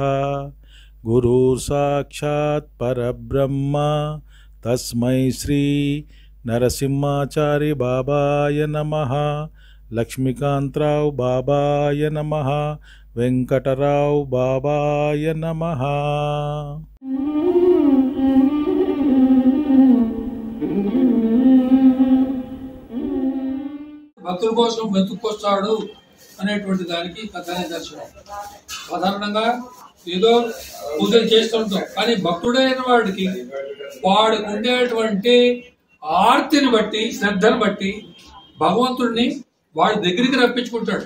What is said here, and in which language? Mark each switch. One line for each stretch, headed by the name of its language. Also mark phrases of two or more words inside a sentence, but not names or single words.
Sanskrit: गुरुर्साक्षात् परब्रह्म तस्मै श्री नरसिंहाचार्य बाबाय नमः लक्ष्मीकांतराव बाबाय नमः वेंकटराव बाबाय नमः।
Telugu: భక్తుల కోసం వెతుక్కొస్తాడు అనేటువంటి దానికి కథనే దర్శనం. సాధారణంగా ఏదో పూజలు చేస్తుంటాం, కానీ భక్తుడైన వాడికి వాడికి ఉండేటువంటి ఆర్తిని బట్టి శ్రద్ధను బట్టి భగవంతుడిని వాడి దగ్గరికి రప్పించుకుంటాడు.